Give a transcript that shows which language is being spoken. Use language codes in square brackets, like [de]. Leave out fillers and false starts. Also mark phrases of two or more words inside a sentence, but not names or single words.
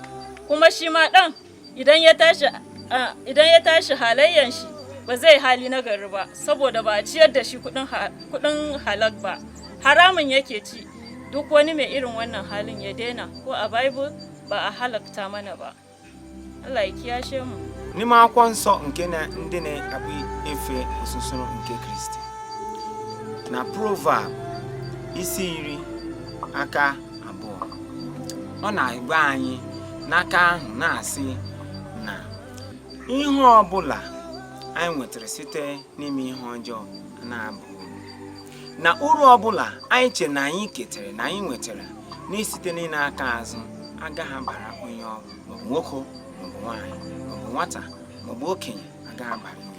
[ha] Kuma shi ma ɗan idan ya tashi halayyan shi ba zai hali nagari ba, saboda ba a ciyar da shi kuɗin halak ba, haramun yake ci. Duk wani mai irin wannan halin ya daina, ko a Bible ba a halakta mana ba. Allah ya kiyashe mu. [ig] N'ime akwụkwọ nsọ nke na ndị na-akpụ efe osusuru nke Kristi, na Proverb isi 10 aka 2, ọ na-agba anyị n'aka ahụ na-asị na ihe ọbụla anyị nwetara site n'ime ihe ọjọọ na-abụ na uru ọbụla anyị chere na anyị ketara na anyị nwetara n'isite n'aka azụ agaghị abara onye ọbụla, nwoke maọbụ nwaanyị maọbụ nwata maọbụ okenye, agaghị abara uru.